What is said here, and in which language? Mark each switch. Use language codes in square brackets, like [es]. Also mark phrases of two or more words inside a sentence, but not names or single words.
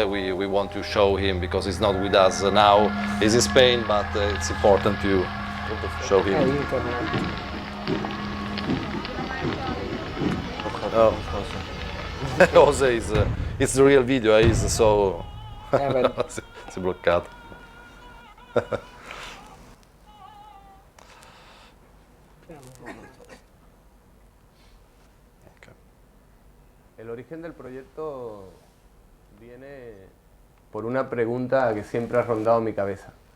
[en] We want to show him because he's not with us now. He's in Spain, but it's important to show him. Oh. Jose is it's the real video. He's so [it] si bloccato. [es] El origen del proyecto viene por una pregunta que siempre ha rondado mi cabeza,